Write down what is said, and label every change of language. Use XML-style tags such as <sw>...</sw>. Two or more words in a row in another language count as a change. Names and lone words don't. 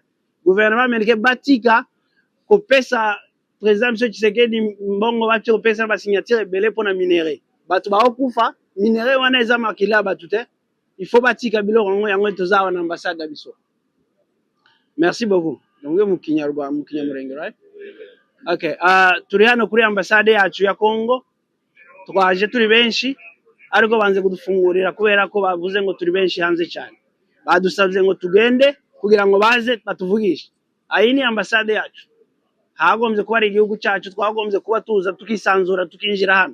<fr>Gouvernement américain</fr> <ln>batika kopesa président M. Tshisekedi mbongo bati kopesa ba signature ebele pona minere. Batu ba okufa, minere wana eza makila batu te.</ln> <fr>Il faut</fr> <ln>batika biloko ngo yango toza awa na ambassade na biso.</ln> <fr>Merci beaucoup. Donc</fr> <rw>mukinyarwa mukinyamurenge,</rw> <en>right?</en> <rw>Okay, turi hano kuri ambassade yacu ya Congo. Twaje turi benshi ariko banze kudufungurira kubera ko bavuze ngo turi benshi hanze cyane. Badusabye ngo tugende kugira ngo baze batuvugishe. Ayi ni ambassade yacu. Hagombye kuba ari igihugu cyacu, twagombye kuba tuza tukisanzura tukinjira hano.</rw>